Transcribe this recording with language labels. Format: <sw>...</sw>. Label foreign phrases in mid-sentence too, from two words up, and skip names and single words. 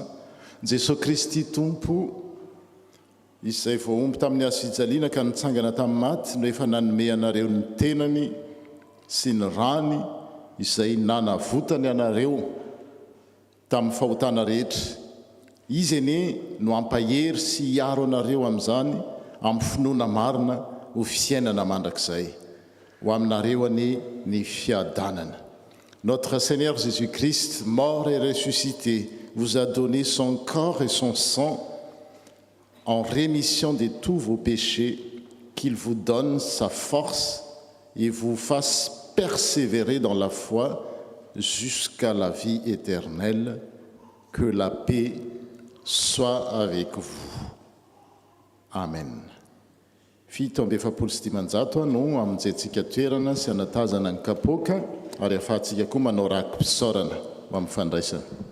<mg>Jesosy Kristy Tompo, izay voaomby tamin'ny hazofijaliana ka nitsangana tamin'ny maty, no efa nanome anareo ny tenany sy ny rany izay nanavotany anareo tamin'ny fahotana rehetra. Izy ene no ampahery sy hiaro anareo amin'izany amin'ny finoana marina ho fiainana mandrakizay ho aminareo ani ny fiadanana.</mg> <fr>Notre Seigneur Jésus-Christ, mort et ressuscité, vous a donné son corps et son sang en rémission de tous vos péchés, qu'il vous donne sa force et vous fasse persévérer dans la foi jusqu'à la vie éternelle. Que la paix soit avec vous. Amen.</fr> <mg>Fito amby efapolo sy dimanjato no amin'izay toerana sy anatazana ny kapoaka ary ahafahantsika koa manao rakom-pisaorana ho amin'ny fandraisana.</mg>